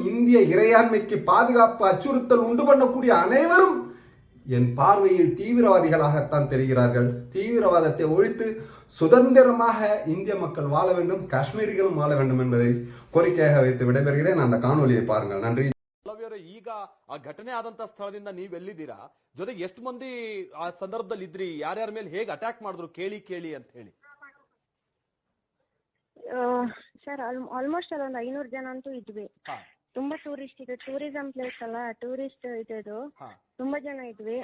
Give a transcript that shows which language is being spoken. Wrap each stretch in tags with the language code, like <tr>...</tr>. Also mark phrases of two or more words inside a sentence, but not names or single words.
<ta>இந்திய இறையாண்மைக்கு பாதுகாப்பு அச்சுறுத்தல் உண்டு பண்ணக்கூடிய அனைவரும் என் பார்வையில் தீவிரவாதிகளாகத்தான் தெரிகிறார்கள். தீவிரவாதத்தை ஒழித்து சுதந்திரமாக இந்திய மக்கள் வாழ வேண்டும், காஷ்மீரிகளும் வாழ வேண்டும் என்பதை கோரிக்கையாக வைத்து விடைபெறுகிறேன். அந்த காணொலியை பாருங்கள். நன்றி.</ta> <kn>ಈಗ ಆ ಘಟನೆ ಆದಂತ ಸ್ಥಳದಿಂದ ನೀವ್ ಎಲ್ಲಿದ್ದೀರಾ, ಜೊತೆಗೆ ಎಷ್ಟು ಮಂದಿ ಆ ಸಂದರ್ಭದಲ್ಲಿ ಇದ್ರಿ, ಯಾರ್ಯಾರ ಮೇಲೆ ಹೇಗೆ ಅಟ್ಯಾಕ್ ಮಾಡಿದ್ರು ಕೇಳಿ ಅಂತ ಹೇಳಿ. ಸರ್ ಆಲ್ಮೋಸ್ಟ್ ಅಲ್ಲೊಂದು 500 ಜನ ಅಂತೂ ಇದ್ವಿ. ತುಂಬಾ ಟೂರಿಸ್ಟ್ ಇದೆ,</kn> <en>tourism place</en> <kn>ಅಲ್ಲ, ಟೂರಿಸ್ಟ್ ಇದು ತುಂಬಾ ಜನ ಇದ್ವಿ.</kn>